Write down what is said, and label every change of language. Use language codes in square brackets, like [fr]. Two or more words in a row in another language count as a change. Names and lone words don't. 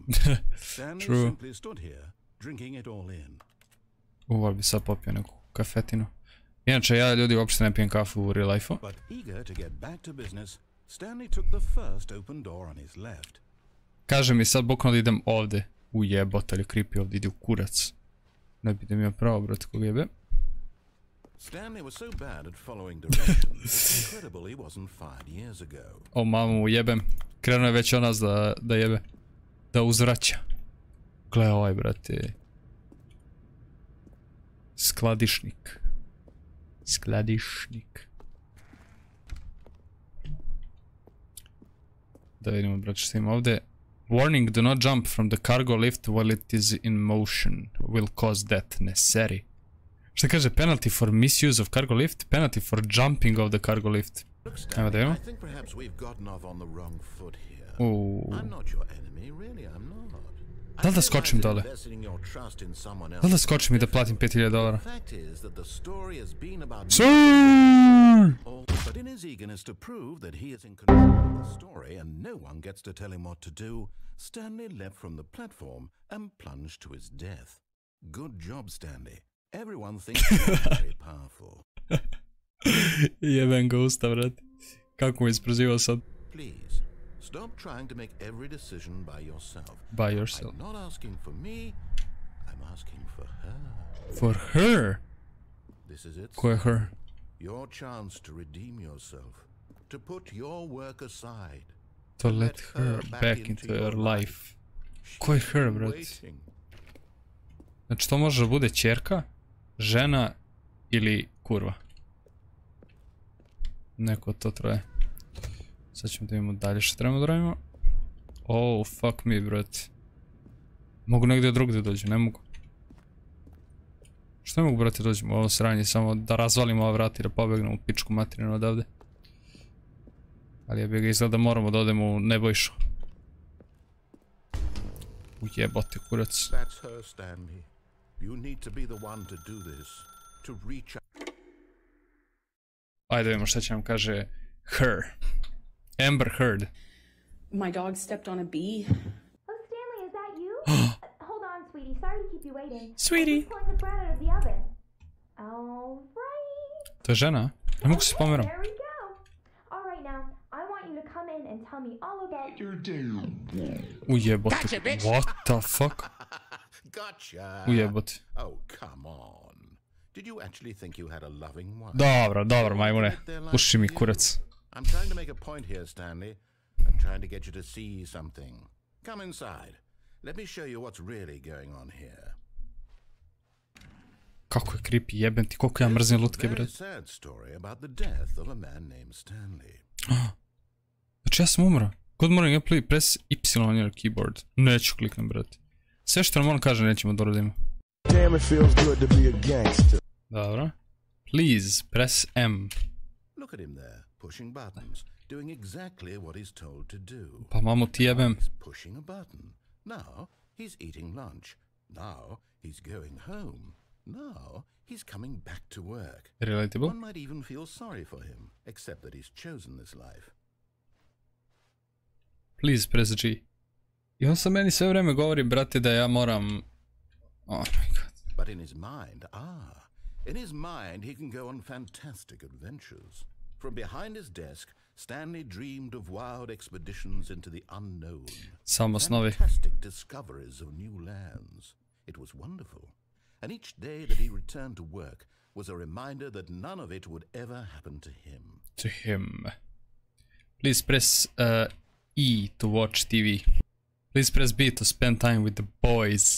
[en] Stanley simply stood here, drinking it all in. [sr] Ali bi sad popio neku kafetinu. Inače, ja ljudi uopšte ne pijem kafu u [en] real life-u. [sr] Kaže mi sad bukvalno da idem ovde. U jebot, ali creepy, ovdje ide u kurac. Ne bi da mi je pravo, brate, kog jebe. O mamu, jebem. krenuo je već on nas da jebe. Da uzvraća. Gle ovaj, brate. Skladišnik. Skladišnik. Da vidimo, brate, što ima ovdje. [en] Warning, do not jump from the cargo lift while it is in motion. Will cause death. Necessary. [sr] Šta kaže? [en] Penalty for misuse of cargo lift. Penalty for jumping of the cargo lift. [sr] Evo da imamo. Da li da skočim dole? Da li da skočim i da platim $5000? [en] But in his eagerness to prove that he is in control of the story and no one gets to tell him what to do, Stanley leapt from the platform and plunged to his death. Good job, Stanley. Everyone thinks you're very powerful. [sr] Jeben ga usta, brate. Kako mu isprozivao sad? [en] Please, stop trying to make every decision by yourself. By yourself. I'm not asking for me, I'm asking for her. For her? This is it. [sr] Ko je her? [en] Your chance to redeem yourself, to put your work aside, to let her back into your life. [sr] Ko je her, brate? Znači to može da bude ćerka, žena ili kurva. Neko to troje. Sad ćemo da vidimo dalje što trebamo da radimo. [en] Oh, fuck me, brate. [sr] Mogu negdje drugdje dođu, ne mogu. Što ne mogu, brate, dođemo u ovo sranje, samo da razvalimo ova vrata i da pobegnu u pičku materinu odavde. Ali ja bih ga izgleda moramo da odemo u Nebojšu. Ujebote, kurac. Ajde vidimo šta će nam kaže her. [en] Amber Heard. My dog stepped on a bee. Oh, Stanley, is that you? Hold on, sweetie. Sorry to keep you waiting. Sweetie. I'm pulling the bread out of the oven. All right. [sr] To je žena? Ne mogu se pomeram. [en] There we go. All right, now, I want you to come in and tell me all about your day. Ujebote. What the fuck? Gotcha. [sr] Ujebote. [en] Oh, come on. Did you actually think you had a loving wife? [sr] Dobro, majmune. Puši mi kurac. [en] I'm trying to make a point here, Stanley. I'm trying to get you to see something. Come inside. Let me show you what's really going on here. [sr] Kako je creepy, jebem ti, koliko ja mrzim lutke, bre. [en] Sad story about the death of a man named Stanley. [sr] Znači ja sam umro. [en] Good morning, please press Y on your keyboard. [sr] Neću kliknem, brate. Sve što nam on kaže nećemo da uradimo. Dobro. [en] Please press M. Look at him there, pushing buttons, doing exactly what he's told to do. [sr] Pa mamu ti jebem. [en] He's pushing a button. Now he's eating lunch. Now he's going home. Now he's coming back to work. Relatable. One might even feel sorry for him, except that he's chosen this life. Please press G. [sr] I on sa meni sve vreme govori, brate, da ja moram... [en] Oh my god. But in his mind he can go on fantastic adventures. From behind his desk, Stanley dreamed of wild expeditions into the unknown. [sr] Samo snovi. [en] Fantastic discoveries of new lands. It was wonderful. And each day that he returned to work was a reminder that none of it would ever happen to him. To him. Please press E to watch TV. Please press B to spend time with the boys.